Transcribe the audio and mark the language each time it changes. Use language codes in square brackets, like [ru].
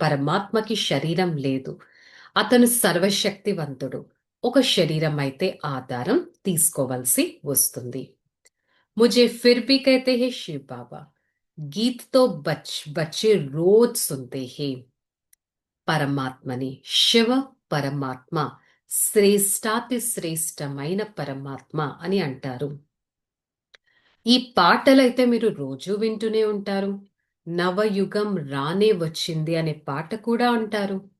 [te] పరమాత్మకి శరీరం లేదు, అతను సర్వశక్తివంతుడు. ఒక శరీరం అయితే ఆధారం తీసుకోవలసి వస్తుంది. [hi] मुझे फिर भी कहते हैं शिव बाबा, गीत तो बच्चे रोज सुनते हैं. [te] పరమాత్మని, శివ పరమాత్మ, శ్రేష్టాతి శ్రేష్టమైన పరమాత్మ అని అంటారు. ఈ పాటలైతే మీరు రోజు వింటూనే ఉంటారు. నవయుగం రానే వచ్చింది అనే పాట కూడా అంటారు.